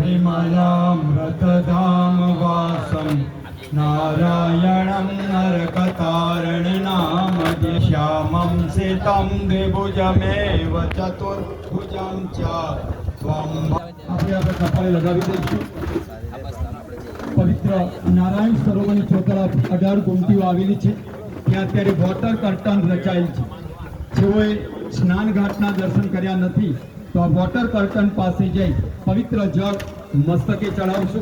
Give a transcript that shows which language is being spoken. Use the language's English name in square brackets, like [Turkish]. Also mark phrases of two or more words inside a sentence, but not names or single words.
[Sanskrit] विमलामृतधाम वासं नारायणं नरकतारणनाम श्यामं सितं द्विभुजमेव चतुर्भुजं च त्वं [Gujarati] આપણે કપાળે લગાવી દઈશું। પવિત્ર નારાયણ સરોવરની ચોતરફ 18 ગુમટીઓ આવેલી છે। ત્યાં અત્યારે [English] water curtain [Gujarati] રચાયેલ છે। જેઓએ સ્નાન ઘાટના દર્શન કર્યા નથી તો આ [English] water curtain [Gujarati] પાસે જઈ પવિત્ર જળ મસ્તકે ચડાવશું।